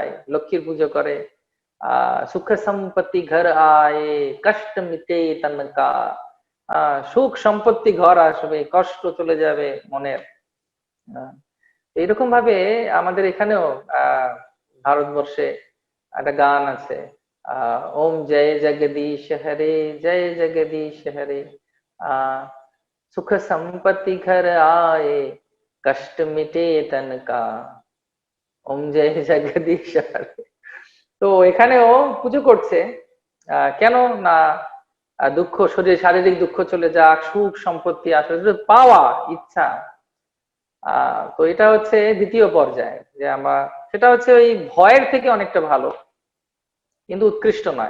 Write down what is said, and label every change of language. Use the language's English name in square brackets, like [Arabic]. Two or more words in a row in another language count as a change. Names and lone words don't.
[Bangla] লক্ষ্মীর পুজো করে [Hindi] सुख संपत्ति घर आए, कष्ट मिटे तन का, [Bangla] সুখ সম্পত্তি ঘর আসবে, কষ্ট চলে যাবে মনের। আহ, এইরকম ভাবে আমাদের এখানেও ভারতবর্ষে একটা গান আছে, [Hindi] ओम जय जगदीश हरे, जय जगदीश हरे, [Bangla] আহ [Hindi] सुख संपत्ति घर आए, कष्ट मिटे तन का, ओम जय जगदीश हरे। [Bangla] তো এখানেও পুজো করছে, কেন না দুঃখ, শারীরিক দুঃখ চলে যাক, সুখ সম্পত্তি আসলে পাওয়া ইচ্ছা। তো এটা হচ্ছে দ্বিতীয় পর্যায়ে, যে আমরা, সেটা হচ্ছে ওই ভয়ের থেকে অনেকটা ভালো, কিন্তু উৎকৃষ্ট নয়।